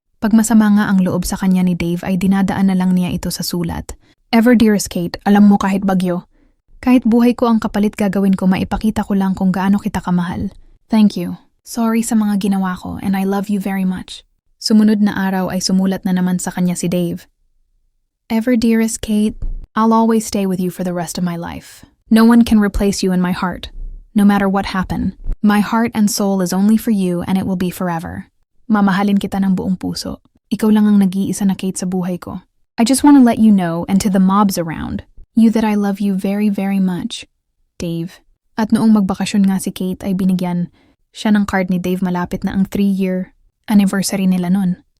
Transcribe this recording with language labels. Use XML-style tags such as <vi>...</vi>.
<tl>Pag masama nga ang loob sa kanya ni Dave ay dinadaan na lang niya ito sa sulat.</tl> <en>Ever dearest Kate,</en> <tl>alam mo kahit bagyo. Kahit buhay ko ang kapalit gagawin ko, maipakita ko lang kung gaano kita kamahal.</tl> <en>Thank you. Sorry</en> <tl>sa mga ginawa ko</tl> <en>and I love you very much.</en> <tl>Sumunod na araw ay sumulat na naman sa kanya si Dave.</tl> <en>Ever dearest Kate, I'll always stay with you for the rest of my life. No one can replace you in my heart. No matter what happened, my heart and soul is only for you and it will be forever.</en> <tl>Mamahalin kita ng buong puso. Ikaw lang ang nag-iisa na Kate sa buhay ko.</tl> <en>I just want to let you know and to the mobs around, you that I love you very, very much. Dave.</en> <tl>At noong magbakasyon nga si Kate ay binigyan siya ng card ni Dave malapit na ang 3-year anniversary nila nun.</tl>